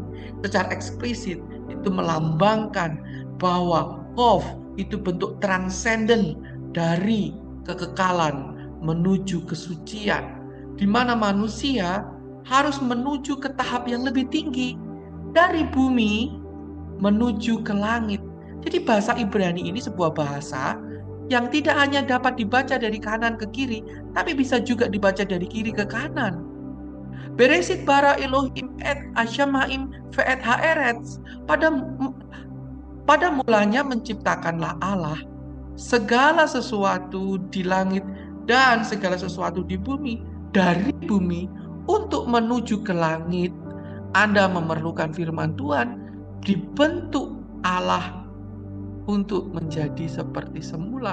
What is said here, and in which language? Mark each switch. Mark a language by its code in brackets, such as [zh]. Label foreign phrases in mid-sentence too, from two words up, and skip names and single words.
[id] Secara eksplisit itu melambangkan bahwa Kof itu bentuk transenden dari kekekalan menuju kesucian, di mana manusia harus menuju ke tahap yang lebih tinggi dari bumi menuju ke langit. Jadi bahasa Ibrani ini sebuah bahasa yang tidak hanya dapat dibaca dari kanan ke kiri, tapi bisa juga dibaca dari kiri ke kanan. [he] בראשית ברא אלהים את השמים ואת הארץ. [id] Pada mulanya menciptakanlah Allah segala sesuatu di langit dan segala sesuatu di bumi. Dari bumi untuk menuju ke langit, Anda memerlukan firman Tuhan, dibentuk Allah untuk menjadi seperti semula.